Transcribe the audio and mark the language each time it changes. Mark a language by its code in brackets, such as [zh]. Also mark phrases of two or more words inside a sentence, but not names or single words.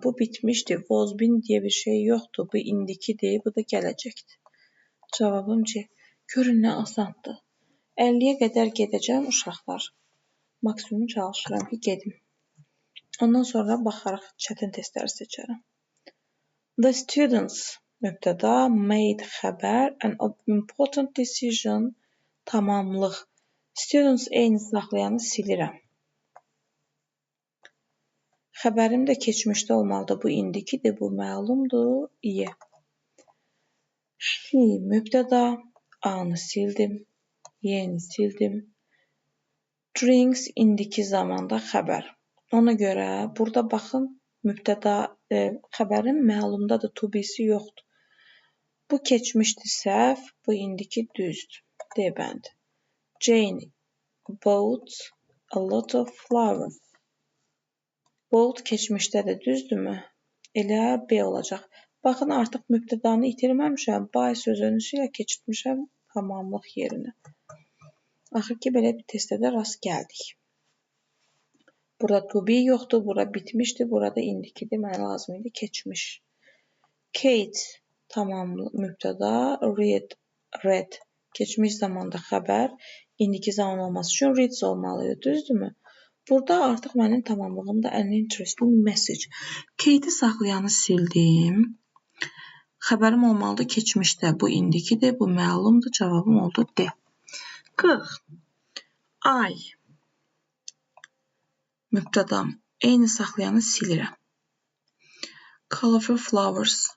[az] Bu bitmişdir. [en] Was been [az] deyə bir şey yoxdur. Bu indikidir. Bu da gələcəkdir. Cavabım C. Görün nə asandır. 50-yə qədər gedəcəm uşaqlar. Maksimum çalışıram ki, gedim. Ondan sonra baxaraq çətin testləri seçərəm. [en] The students mübtəda, made xəbər, an important decision tamamlıq. [az] Students eyni saxlayanı silirəm. Xəbərim də keçmişdə olmalıdır. Bu indikidir, bu məlumdur. İyi. She mübtəda, A-nı sildim, Y-ni sildim. Drinks indiki zamanda xəbər. Ona görə burada baxın, mübtəda xəbərin məlumdadır, [en] to be- [az] si yoxdur. Bu keçmişdir səhv, bu indiki düzdür. D bəndi. [en] Jane bought a lot of flowers. [az] Bought keçmişdədir, düzdürmü? Elə B olacaq. Baxın, artıq mübtədanı itirməmişəm. Buy sözünü ilə keçirtmişəm tamamlıq yerinə. Axır ki, belə bir testdə də rast gəldik. Burada [en] to be [az] yoxdur, burada bitmişdir, burada indikidir. Mənə lazım idi keçmiş. Kate tamamlıq mübtəda, read keçmiş zamanda xəbər, indiki zaman olması üçün reads olmalıydı, düzdürmü? Burada artıq mənim tamamlığımda [en] an interesting message. [az] Kate'i saxlayanı sildim. Xəbərim olmalıdır keçmişdə. Bu indikidir, bu məlumdur. Cavabım oldu D. 40. I. Mübtədam. Eyni saxlayanı silirəm. [en] Colorful flowers.